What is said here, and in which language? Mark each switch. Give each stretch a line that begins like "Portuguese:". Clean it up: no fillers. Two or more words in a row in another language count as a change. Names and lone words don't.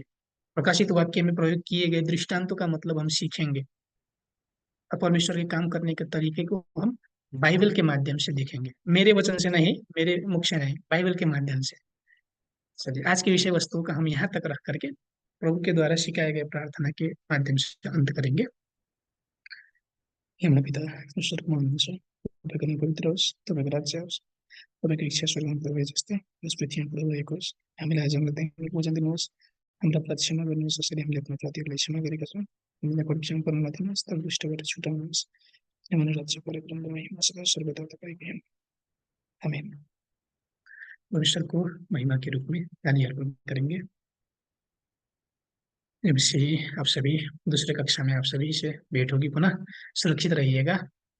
Hindi: प्रकाशित वाक्य में प्रयोग किए गए दृष्टांतों का मतलब हम सीखेंगे और परमेश्वर के काम करने के तरीके को हम बाइबल के माध्यम से देखेंगे, मेरे वचन से नहीं, मेरे मुख से नहीं, बाइबल के माध्यम से। चलिए आज की विषय वस्तु का हम यहाँ तक रख करके प्रभु के द्वारा सिखाए गए प्रार्थना के माध्यम से अंत करेंगे।
Nepali: हे हमारे पिता स्वर्ग में हुनुहुन्छ, तपाईँको नाम पवित्र होस्, तपाईँको राज्य होस्, तपाईँको इच्छा स्वर्गमा पूर्व जस्तै यस पृथ्वीमा पूरा भएको होस्। हामीलाई आज हाम्रो दैनिक भोजन दिनुहोस्, हाम्रा अपराध क्षमा गर्नुहोस् जसरी हामीले आफ्ना अपराधीहरूलाई क्षमा गरेका छौँ। हामीलाई परीक्षामा पर्न नदिनुहोस् तर दुष्टबाट छुटाउनुहोस्। किनभने राज्य पराक्रम र महिमा सदा सर्वदा तपाईँकै हुन्। आमेन।
Hindi: परमेश्वर को महिमा के रूप में गाली अर्पण करेंगे। एमसी आप सभी दूसरे कक्षा में आप सभी से भेंट होगी पुनः। सुरक्षित रहिएगा।